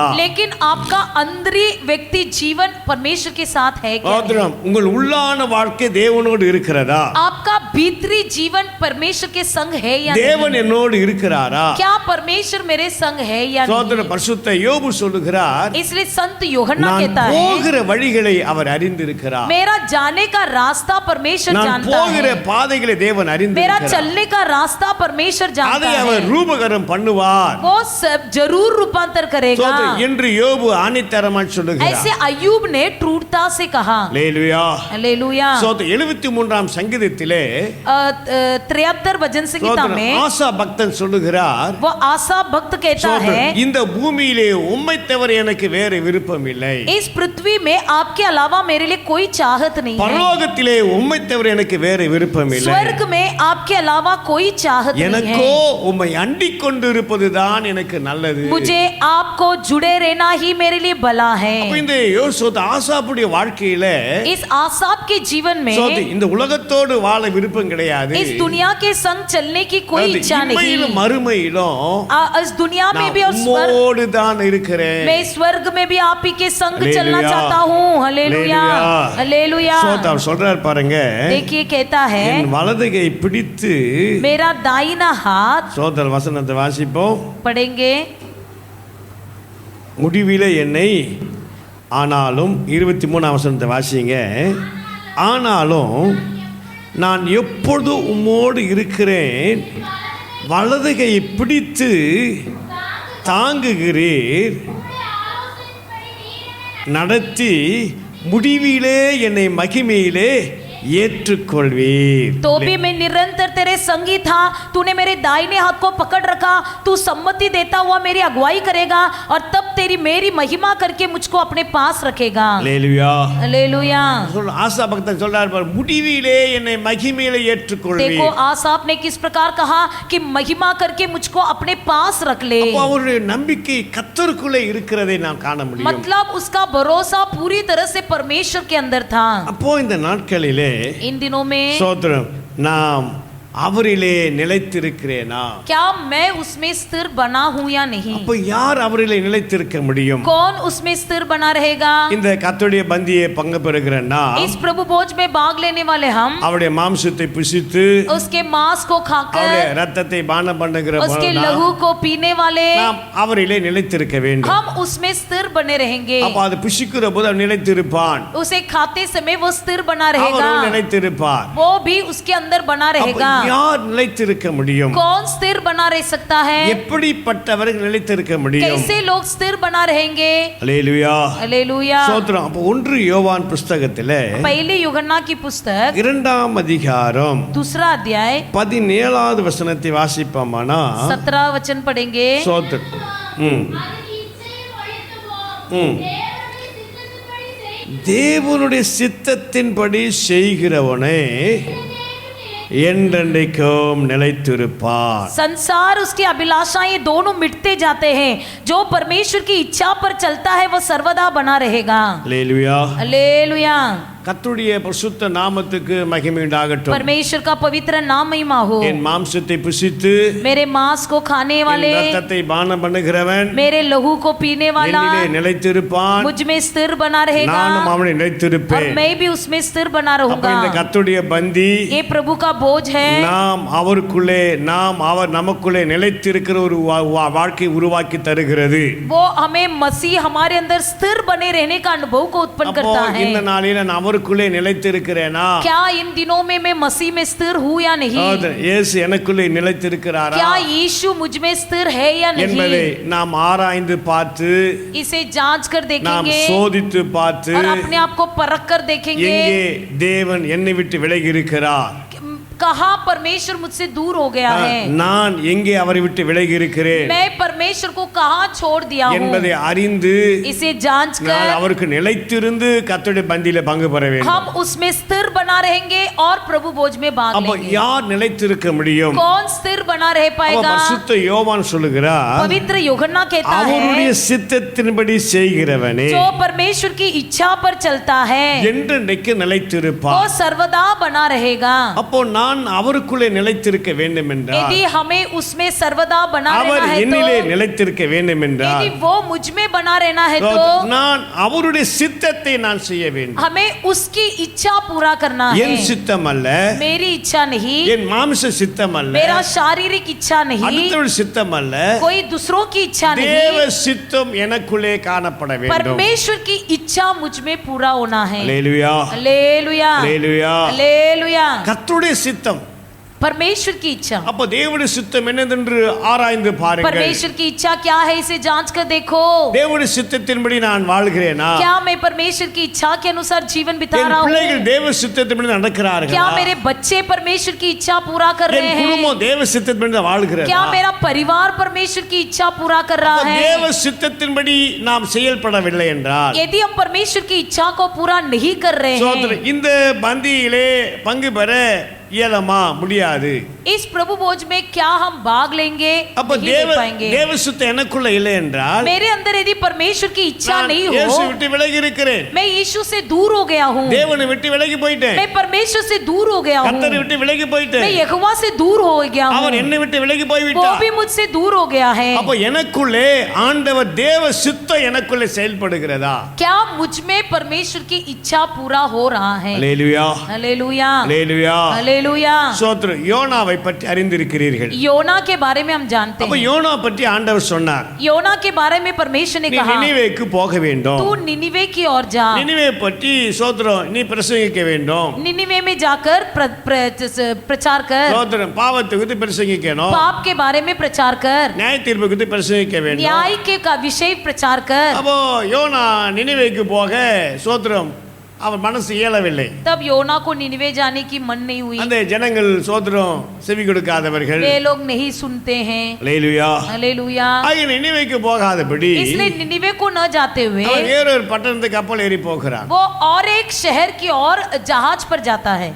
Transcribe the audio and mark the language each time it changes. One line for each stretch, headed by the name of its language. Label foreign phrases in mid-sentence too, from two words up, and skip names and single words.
Hindi: लेकिन आपका अंदरी व्यक्ति जीवन परमेश्वर के साथ है क्या?
Tamil: சோத்திரம், உங்கள் உள்ளான வாழ்க்கை தேவனோடு இருக்கிறதா?
Hindi: आपका भीतरी जीवन परमेश्वर के संग है या
Tamil: தேவன்
Hindi: नहीं?
Tamil: என்னோடு இருக்கிறாரா?
Hindi: क्या परमेश्वर मेरे संग है या
Tamil: சோத்திர
Hindi: नहीं?
Tamil: பரிசுத்த யோபு சொல்லுகிறார்,
Hindi: इसलिए संत यूहन्ना
Tamil: நான்
Hindi: कहता है,
Tamil: போகிற வழிகளை அவர் அறிந்திருக்கிறார்,
Hindi: मेरा जाने का रास्ता परमेश्वर
Tamil: நான்
Hindi: जानता
Tamil: போகிற
Hindi: है,
Tamil: பாதைகளை தேவன்
Hindi: मेरा
Tamil: அறிந்திருக்கிறார்,
Hindi: चलने का रास्ता परमेश्वर जानता
Tamil: அதை அவர்
Hindi: है,
Tamil: ரூபகரம் பண்ணுவார்.
Hindi: वो सब जरूर रूपांतर करेगा।
Tamil: சோத்திரம், என்று யோபு ஆணித்தரமாய் சொல்லுகிறார்.
Hindi: ऐसे अय्यूब ने ट्रूरता से कहा।
Tamil: அல்லேலூயா.
Hindi: हालेलुया।
Tamil: சோத்திரம், 73ஆம் சங்கீதத்திலே
Hindi: 73 भजन संहिता
Tamil: சோத்திரம்,
Hindi: में
Tamil: ஆசா பக்தன் சொல்லுகிறார்,
Hindi: वो आशा भक्त कहता
Tamil: சோத்திரம்,
Hindi: है,
Tamil: இந்த பூமியிலே உம்மை தவிர எனக்கு வேறு விருப்பம் இல்லை,
Hindi: इस पृथ्वी में आपके अलावा मेरे लिए कोई चाहत नहीं है,
Tamil: பரலோகத்திலே உம்மை தவிர எனக்கு வேறு விருப்பம் இல்லை,
Hindi: स्वर्ग में आपके अलावा कोई चाहत नहीं
Tamil: எனக்கோ
Hindi: है,
Tamil: உம்மை அண்டிக் கொண்டிருப்பதுதான் எனக்கு நல்லது.
Hindi: मुझे आपको जुड़े रहना ही मेरे लिए भला है।
Tamil: அப்ப இந்த யோசோத் ஆசாப்புடைய வாழ்க்கையில
Hindi: इस आसाप के जीवन में
Tamil: சோத்திரம், இந்த உலகத்தோடு வாழ விருப்பம் கிடையாது,
Hindi: इस दुनिया के संग चलने की कोई
Tamil: அதாவது
Hindi: इच्छा नहीं,
Tamil: இம்மையிலும் மறுமையிலும்
Hindi: इस दुनिया में
Tamil: நான்
Hindi: भी और स्वर्ग,
Tamil: உம்மோடு தான் இருக்கிறேன்.
Hindi: मैं स्वर्ग में भी आप ही के संग हालेलुया। चलना चाहता हूँ। हालेलुया, हालेलुया।
Tamil: சோத்திரம், அவர் சொல்றார் பாருங்க,
Hindi: देखिए कहता है,
Tamil: என் வலதுகை பிடித்து,
Hindi: मेरा दाहिना हाथ,
Tamil: சோத்திரம் வசனத்தை வாசிப்போம்,
Hindi: पढ़ेंगे,
Tamil: முடிவிலே என்னை, ஆனாலும் 23ஆம் வசனத்தை வாசிங்க, ஆனாலும் நான் எப்பொழுது உம்மோடு இருக்கிறேன், வலதுகையை பிடித்து தாங்குகிறீர், நடத்தி முடிவிலே என்னை மகிமையிலே ஏற்றுக்கொள்வீர்.
Hindi: तो भी मैं निरंतर तेरे संगी था, तूने मेरे दाहिने हाथ को पकड़ रखा, तू सम्मति देता हुआ मेरी अगुवाई करेगा और तब तेरी मेरी महिमा करके मुझको अपने पास रखेगा।
Tamil: அல்லேலூயா.
Hindi: हालेलुया।
Tamil: ஆசா பக்தன் சொல்றார் பாரு, முடிவிலே என்னை மகிமையிலே
Hindi: देखो
Tamil: ஏற்றுக்கொள்வீர்.
Hindi: आसाप ने किस प्रकार कहा कि महिमा करके मुझको अपने पास रख ले,
Tamil: அப்போ அவருடைய நம்பிக்கை கர்த்தருக்குள்ளே இருக்கிறதை நாம் காண முடியும்.
Hindi: मतलब उसका भरोसा पूरी तरह से परमेश्वर के अंदर था।
Tamil: அப்போ இந்த நாட்களிலே
Hindi: इन दिनों में
Tamil: சோத்திரம், நாம் அவரிலே நிலைத்திருக்கிறேனா?
Hindi: क्या मैं उसमें स्थिर बना हूँ या नहीं?
Tamil: அப்ப யார் அவரிலே நிலைத்திருக்க முடியும்?
Hindi: कौन उसमें स्थिर बना रहेगा?
Tamil: இந்த கர்த்தருடைய பந்தியை பங்கு பெறுகிறேன்னா,
Hindi: इस प्रभु भोज में भाग लेने वाले हम,
Tamil: அவருடைய மாம்சத்தை புசித்து
Hindi: उसके मांस को
Tamil: அவருடைய
Hindi: खाकर
Tamil: ரத்தத்தை பானம் பண்ணுகிற
Hindi: उसके
Tamil: நாம்
Hindi: लहू को पीने वाले
Tamil: அவரிலே நிலைத்திருக்க வேண்டும்.
Hindi: हम उसमें स्थिर बने रहेंगे।
Tamil: அப்ப அது புசிக்கிற போது அவன் நிலைத்திருப்பான்,
Hindi: उसे खाते समय वो स्थिर बना रहेगा,
Tamil: அவரும் நிலைத்திருப்பார்.
Hindi: वो भी उसके अंदर बना
Tamil: அப்ப
Hindi: रहेगा।
Tamil: யார் நிலைத்திருக்க முடியும்?
Hindi: कौन स्थिर बना रह सकता है?
Tamil: எப்படிப்பட்டவர்கள் நிலைத்திருக்க முடியும்?
Hindi: कैसे लोग स्थिर बना रहेंगे?
Tamil: அல்லேலூயா.
Hindi: हालेलुया।
Tamil: சோத்திரம். அப்ப 1 யோவான் புஸ்தகத்திலே
Hindi: पहले यूहन्ना की पुस्तक
Tamil: 2ஆம் அதிகாரம்
Hindi: 2 अध्याय
Tamil: 17வது வசனத்தை வாசிப்போமானா,
Hindi: 17 वचन पढ़ेंगे।
Tamil: சோத்திரம். தேவனுடைய சித்தத்தின்படி செய்கிறவனே என்றென்றைக்கும் நிலைத்திருப்பார்.
Hindi: संसार उसकी अभिलाषाएं दोनों मिटते जाते हैं, जो परमेश्वर की इच्छा पर चलता है वो सर्वदा बना रहेगा।
Tamil: அல்லேலூயா.
Hindi: हालेलुया।
Tamil: கர்த்தருடைய பரிசுத்த நாமத்துக்கு மகிமை உண்டாகட்டும்.
Hindi: परमेश्वर का पवित्र नाम महिमा हो।
Tamil: என் மாம்சத்தை புசித்து
Hindi: मेरे मांस को खाने
Tamil: என்
Hindi: वाले,
Tamil: ரத்தத்தை பானம் பண்ணுகிறவன்
Hindi: मेरे लहू को पीने वाला
Tamil: என்னிலே நிலைத்திருப்பான்,
Hindi: मुझ में स्थिर बना रहेगा
Tamil: நானும் அவனை
Hindi: और
Tamil: நிலைத்திருப்பேன்.
Hindi: मैं भी उसमें स्थिर बना
Tamil: அப்ப
Hindi: रहूंगा।
Tamil: இந்த கர்த்தருடைய பந்தி
Hindi: ये प्रभु का बोझ है।
Tamil: நாம் அவருக்குள்ளே, நாம் அவர் நமக்குள்ளே நிலைத்திருக்கிற ஒரு வாழ்க்கை உருவாக்கி தருகிறது.
Hindi: वो हमें मसीह हमारे अंदर स्थिर बने रहने का अनुभव को उत्पन्न
Tamil: அப்போ
Hindi: करता है।
Tamil: இந்த நாளில நான் அவருக்குள்ளே நிலைத்திருக்கிறேனா?
Hindi: क्या इन दिनों में मैं मसीह में स्थिर हूँ या नहीं?
Tamil: சகோதரன், இயேசு எனக்குள்ளே நிலைத்திருக்கிறாரா
Hindi: क्या यीशु मुझ में स्थिर है या
Tamil: என்பதை
Hindi: नहीं?
Tamil: நாம் ஆராய்ந்து பார்த்து,
Hindi: इसे जांच कर
Tamil: நாம்
Hindi: देखेंगे
Tamil: சோதித்து பார்த்து,
Hindi: और अपने आप को परख कर देखेंगे
Tamil: எங்கே தேவன் என்னை விட்டு விலகி இருக்கிறார்,
Hindi: कहाँ परमेश्वर मुझसे दूर हो गया है,
Tamil: நான் எங்கே அவரை விட்டு விலகி இருக்கிறேன்
Hindi: मैं परमेश्वर को कहाँ छोड़ दिया हूँ।
Tamil: என்பதை அறிந்து
Hindi: इसे जांच
Tamil: நான்
Hindi: कर
Tamil: அவருக்கு நிலைத்திருந்து கர்த்தருடைய பந்தியில பங்கு பெற வேண்டும்.
Hindi: हम उसमें स्थिर बना रहेंगे और प्रभु भोज में भाग
Tamil: அப்ப
Hindi: लेंगे।
Tamil: யார் நிலைத்திருக்க முடியும்?
Hindi: कौन स्थिर बना रह
Tamil: அப்ப
Hindi: पाएगा?
Tamil: பரிசுத்த யோவான் சொல்லுகிறார்,
Hindi: पवित्र यूहन्ना कहता
Tamil: அவருடைய
Hindi: है
Tamil: சித்தத்தின்படி செய்கிறவனே
Hindi: जो परमेश्वर की इच्छा पर चलता है
Tamil: என்றென்றைக்கு
Hindi: वो
Tamil: நிலைத்திருப்பார்.
Hindi: सर्वदा बना रहेगा।
Tamil: அப்போ நான் அவருக்குள்ளே நிலைத்திருக்க வேண்டும் என்றால்,
Hindi: यदि हमें उसमें सर्वदा बना
Tamil: அவர்
Hindi: रहना है
Tamil: என்னிலே
Hindi: तो,
Tamil: நிலைத்திருக்க வேண்டும் என்றால்,
Hindi: यदि वो मुझ में बना रहना है तो
Tamil: நான் அவருடைய சித்தத்தை நான் செய்ய வேண்டும்.
Hindi: हमें उसकी इच्छा पूरा करना
Tamil: என்
Hindi: है।
Tamil: சித்தம் அல்ல,
Hindi: मेरी इच्छा नहीं,
Tamil: என் மாம்ச சித்தம் அல்ல,
Hindi: मेरा शारीरिक इच्छा नहीं,
Tamil: அடுத்தவருடைய சித்தம் அல்ல,
Hindi: कोई दूसरों की इच्छा
Tamil: தேவ
Hindi: नहीं,
Tamil: சித்தம் எனக்குள்ளே காணப்பட வேண்டும்.
Hindi: परमेश्वर की इच्छा मुझ में पूरा होना है।
Tamil: அல்லேலூயா,
Hindi: हालेलुया,
Tamil: அல்லேலூயா.
Hindi: हालेलुया।
Tamil: கர்த்தருடைய சித்தம்.
Hindi: परमेश्वर की इच्छा,
Tamil: அப்ப தேவனுடைய சித்தம் என்னதென்று ஆராய்ந்து பாருங்கள்.
Hindi: परमेश्वर की इच्छा क्या है इसे जांच कर देखो।
Tamil: தேவனுடைய சித்தத்தின்படி நான் வாழ்கிறேனா?
Hindi: क्या मैं परमेश्वर की इच्छा के अनुसार जीवन बिता
Tamil: என்
Hindi: रहा
Tamil: பிள்ளைகள்
Hindi: हूँ?
Tamil: தேவ சித்தத்தின்படி நடக்கிறார்களா?
Hindi: क्या मेरे बच्चे परमेश्वर की इच्छा पूरा कर
Tamil: என்
Hindi: रहे हैं?
Tamil: குடும்பம் தேவ சித்தத்தின்படி வாழ்கிறதா?
Hindi: क्या मेरा परिवार परमेश्वर की इच्छा पूरा कर रहा
Tamil: அப்ப
Hindi: है?
Tamil: தேவ சித்தத்தின்படி நாம் செயல்படவில்லை என்றால்,
Hindi: यदि हम परमेश्वर की इच्छा को पूरा नहीं कर रहे
Tamil: சகோதரர்,
Hindi: हैं,
Tamil: இந்த பந்தியிலே பங்கு பெற இயலுமா? முடியாது.
Hindi: इस प्रभु भोज में क्या हम भाग लेंगे?
Tamil: அப்ப
Hindi: नहीं ले पाएंगे।
Tamil: தேவ சித்தம் எனக்குள்ள இல்லை என்றால்,
Hindi: मेरे अंदर यदि परमेश्वर की इच्छा
Tamil: நான்
Hindi: नहीं
Tamil: இயேசு
Hindi: हो,
Tamil: விட்டு விலகி இருக்கிறேன்,
Hindi: मैं यीशु से दूर हो गया हूँ,
Tamil: தேவனை விட்டு விலகி போயிட்டேன்,
Hindi: मैं परमेश्वर से दूर हो गया हूँ,
Tamil: கர்த்தரை விட்டு விலகி
Hindi: मैं
Tamil: போயிட்டேன்,
Hindi: यहोवा से दूर हो गया हूँ,
Tamil: அவர் என்னை விட்டு விலகி
Hindi: वो
Tamil: போய்விட்டார்.
Hindi: भी मुझसे दूर हो गया है।
Tamil: அப்ப எனக்குள்ளே ஆண்டவர் தேவ சித்தம் எனக்குள்ளே செயல்படுகிறதா?
Hindi: क्या मुझ में परमेश्वर की इच्छा पूरा हो रहा है?
Tamil: அல்லேலூயா,
Hindi: हालेलुया,
Tamil: அல்லேலூயா.
Hindi: हालेलुया।
Tamil: சோத்ரு, யோனாவை பற்றி அறிந்திருக்கிறீர்கள்.
Hindi: योना के बारे में हम जानते
Tamil: அப்ப
Hindi: हैं।
Tamil: யோனா பற்றி ஆண்டவர் சொன்னார்,
Hindi: योना के बारे में परमेश्वर ने
Tamil: நீ
Hindi: कहा
Tamil: நினிவேக்கு போக வேண்டும்.
Hindi: तू निनिवे की ओर जा,
Tamil: நினிவே பற்றி சோத்ரம் நீ பிரசங்கிக்க வேண்டும்.
Hindi: निनिवे में जाकर प्रचार कर,
Tamil: சோத்ரம் பாவத்தை குறித்து பிரசங்கிக்கணும்,
Hindi: पाप के बारे में प्रचार कर,
Tamil: நியாய தீர்ப்பு குறித்து பிரசங்கிக்க வேண்டும்.
Hindi: न्याय के का विषय प्रचार कर।
Tamil: அப்போ யோனா நினிவேக்கு போக சோத்ரம் அவன் மனசு இயலவில்லை.
Hindi: तब योना को निनिवे जाने की मन नहीं हुई।
Tamil: அந்த ஜனங்கள் சோத்ரம் செவி கொடுக்காதவர்கள்.
Hindi: वे लोग नहीं सुनते हैं।
Tamil: அல்லேலூயா.
Hindi: हालेलुया।
Tamil: ஆகிய நினிவேக்கு போகாதபடி
Hindi: इसलिए निनिवे को न जाते हुए
Tamil: அவன் வேறொரு பட்டணத்துக்கு கப்பல் ஏறி போகிறான்.
Hindi: वो और एक शहर की ओर जहाज पर जाता है।